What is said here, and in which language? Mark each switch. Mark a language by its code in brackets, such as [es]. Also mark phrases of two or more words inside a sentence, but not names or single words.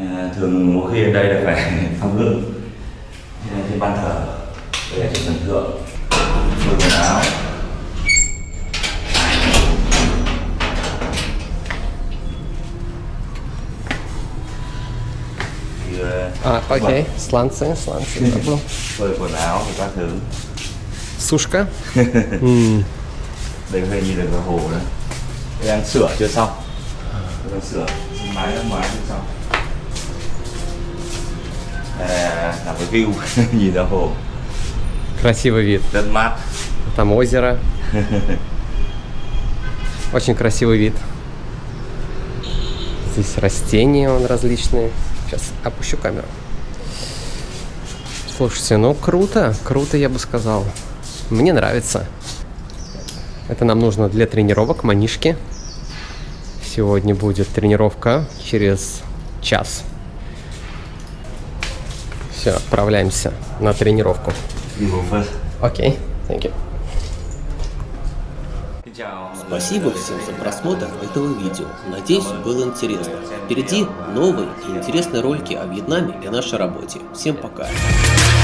[vi] Thường mỗi khi ở đây là phải thắp hương. Đây là trên ban thờ, đây là trên sân thượng. Phơi quần áo. Thì, [ru] Окей, сланцы. Забыл. [vi] phơi quần áo thì các thứ. [ru] Сушка. [vi] Đây có thể nhìn được cái hồ đấy. Đây đang sửa chưa xong. Đang sửa mái chưa xong. Đây là cái view nhìn ra hồ, [ru] Красивый вид. [vi] rất mát. [ru] Там озеро. Очень красивый вид. Здесь растения вон различные. Сейчас опущу камеру. Слушайте, ну круто, я бы сказал. Мне нравится. Это нам нужно для тренировок, манишки. Сегодня будет тренировка через час. Все, отправляемся на тренировку. Окей, [en] thank you. [ru] Спасибо всем за просмотр этого видео. Надеюсь, было интересно. Впереди новые и интересные ролики о Вьетнаме и нашей работе. Всем пока.